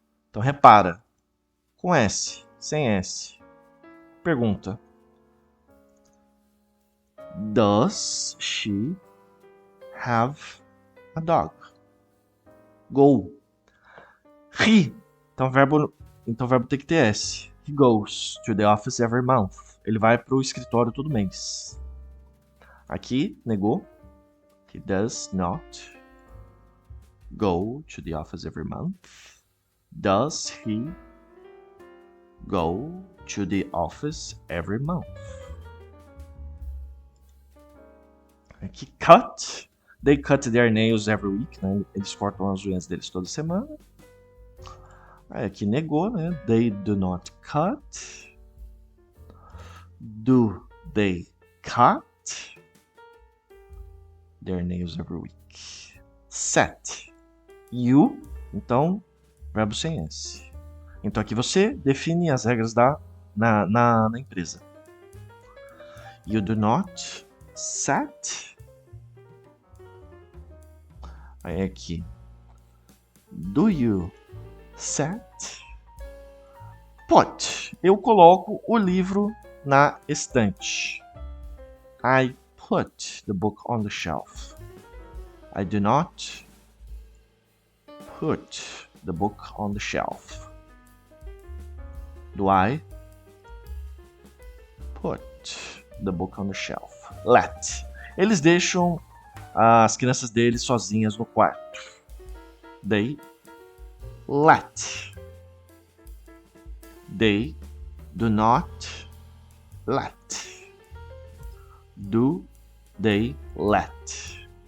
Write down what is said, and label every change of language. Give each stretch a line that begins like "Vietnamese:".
Portuguese: Então, repara, com S, sem S. Pergunta.
English: Does she have a dog? Go. He.
Portuguese: Então o verbo tem que ter S.
English: He goes to the office every month.
Portuguese: Ele vai para o escritório todo mês. Aqui, negou.
English: He does not go to the office every month. Does he go to the office every month? Aqui, cut. They cut their nails every week, né?
Portuguese: Eles cortam as unhas deles toda semana. Aí aqui negou, né?
English: They do not cut. Do they cut their nails every week?
Portuguese: Set. You. Então, verbo sem S. Então aqui você define as regras na empresa.
English: You do not set.
Portuguese: Aí aqui.
English: Do you set? Put.
Portuguese: Eu coloco o livro na estante.
English: I put the book on the shelf. I do not put the book on the shelf. Do I put the book on the shelf? Let.
Portuguese: Eles deixam as crianças deles sozinhas no quarto.
English: They let. They do not let. Do they let?